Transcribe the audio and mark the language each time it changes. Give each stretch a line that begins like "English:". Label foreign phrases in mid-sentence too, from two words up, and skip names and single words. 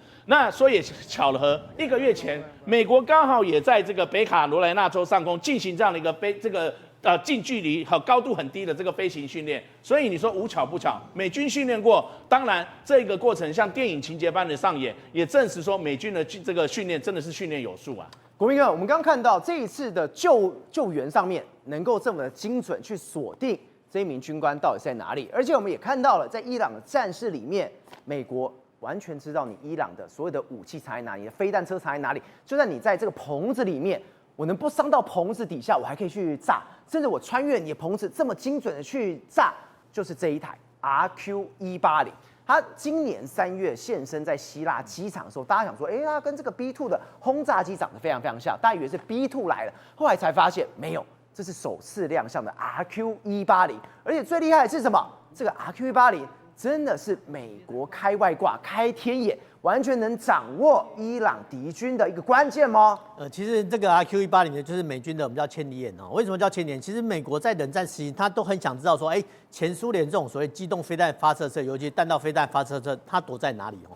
Chinese: 那說也巧了和1個月前，美國剛好也在這個北卡羅來納州上空進行這樣的一個近距離和高度很低的這個飛行訓練，所以你說無巧不巧，美軍訓練過，當然這個過程像電影情節般的上演，也證實說美軍的這個訓練真的是訓練有素啊。國銘哥，我們剛剛看到這一次的救援上面能夠這麼的精準去鎖定這一名軍官到底是在哪裡，而且我們也看到了在伊朗的戰事裡面，美國完全知道你伊朗的所有的武器藏在哪裡，你的飛彈車藏在哪裡，就算你在這個棚子裡面，我能不傷到棚子底下，我還可以去炸，甚至我穿越你的棚子，這麼精準的去炸，就是這一台 RQ-180。它今年3月現身在希臘機場的時候，大家想說，它跟這個 B2 的轟炸機長得非常非常像，大家以為是 B2 來了，後來才發現沒有，這是首次亮相的 RQ-180。而且最厲害的是什麼？這個 RQ-180真的是美國開外掛、開天眼，完全能掌握伊朗敵軍的一個關鍵嗎？其實這個 RQ-180呢，就是美軍的我們叫千里眼哦。為什麼叫千里眼？其實美國在冷戰時期，他都很想知道說，前蘇聯這種所謂機動飛彈發射車，尤其彈道飛彈發射車，它躲在哪裡哦？